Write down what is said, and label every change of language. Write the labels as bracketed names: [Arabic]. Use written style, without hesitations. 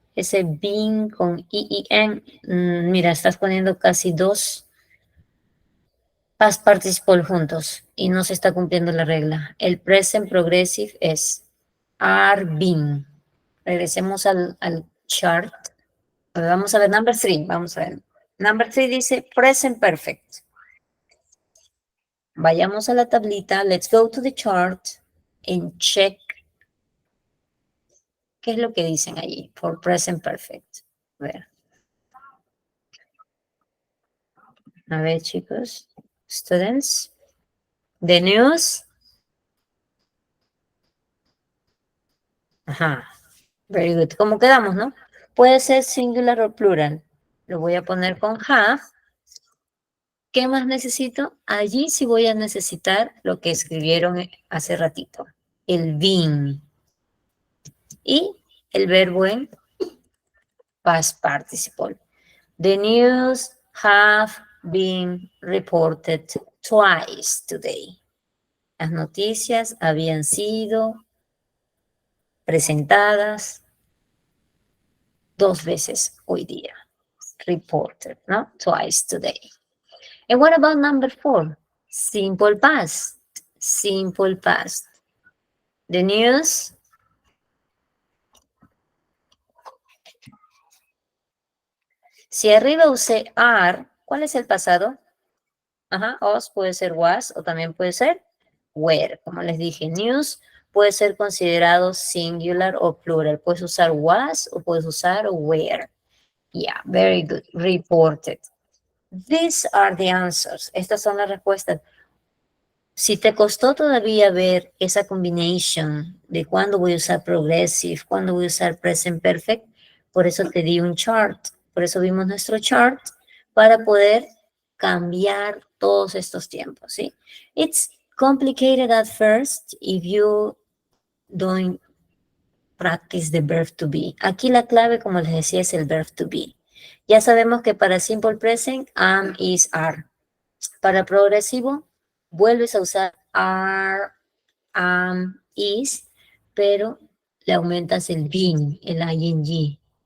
[Spanish] Ese being con IIN, mira, estás poniendo casi dos past participle juntos y no se está cumpliendo la regla. El present progressive es are been. Regresemos al chart. Vamos a ver, number 3, vamos a ver. Number 3 dice present perfect. Vayamos a la tablita. [English] Let's go to the chart [Spanish] and check qué es lo que dicen allí for present perfect. A ver, chicos. [English] Students. The news. [Spanish] Ajá. [English] Very good. [Spanish] ¿Cómo quedamos, no? Puede ser singular o plural. Lo voy a poner con have. ¿Qué más necesito? Allí sí voy a necesitar lo que escribieron hace ratito. El been. Y el verbo en past participle. [English] The news have been reported twice today. [Spanish] Las noticias habían sido presentadas 2 veces hoy día. [English] Reported, ¿no? Twice today. And what about number 4? Simple past. Simple past. The news. [Spanish] Si arriba usé are, ¿cuál es el pasado? Ajá, os puede ser was o también puede ser were. Como les dije, news puede ser considerado singular o plural. Puedes usar was o puedes usar were. [English] Yeah, very good. [Spanish] Reported. [English] These are the answers. [Spanish] Estas son las respuestas. Si te costó todavía ver esa combination de cuándo voy a usar progressive, cuándo voy a usar present perfect, por eso te di un chart. Por eso vimos nuestro chart para poder cambiar todos estos tiempos, ¿sí? [English] It's complicated at first if you don't practice the verb to be. [Spanish] Aquí la clave, como les decía, es el verb to be. Ya sabemos que para simple present, am, is, are. Para progresivo, vuelves a usar are, am, is, pero le aumentas el been, el ing.